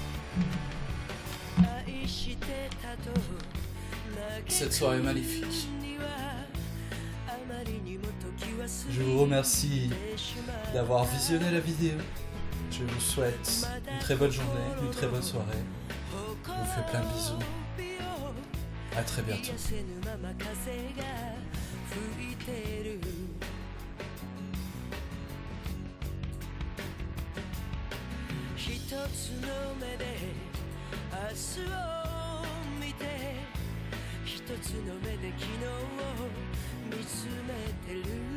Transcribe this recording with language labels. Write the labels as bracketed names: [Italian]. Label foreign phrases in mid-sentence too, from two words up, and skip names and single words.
[French] Cette soirée magnifique. Je vous remercie d'avoir visionné la vidéo. Je vous souhaite une très bonne journée, une très bonne soirée. Je vous fais plein de bisous. À très bientôt. [Japanese] 一つの目で明日を見て一つの目で昨日を見つめてる